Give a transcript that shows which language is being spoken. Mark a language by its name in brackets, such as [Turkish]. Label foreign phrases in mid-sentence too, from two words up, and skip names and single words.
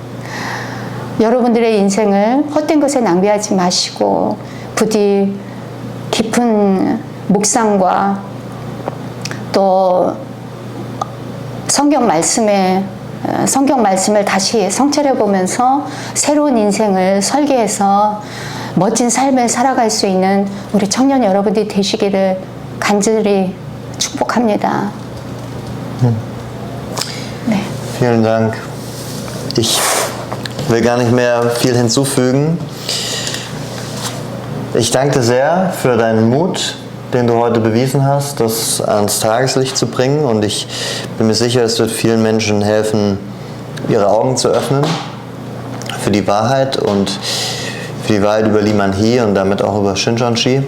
[Korean] 여러분들의 인생을 헛된 것에 낭비하지 마시고 부디 깊은 묵상과 또 성경 말씀을 다시 성찰해 보면서 새로운 인생을 설계해서 멋진 삶을 살아갈 수 있는 우리 청년 여러분들이 되시기를 간절히 축복합니다. 네. [German] Vielen Dank. Ich will gar nicht mehr viel hinzufügen. Ich danke dir sehr für deinen Mut, den du heute bewiesen hast, das ans Tageslicht zu bringen, und ich bin mir sicher, es wird vielen Menschen helfen, ihre Augen zu öffnen für die Wahrheit und für die Wahrheit über Liman Hee und damit auch über Shincheonji.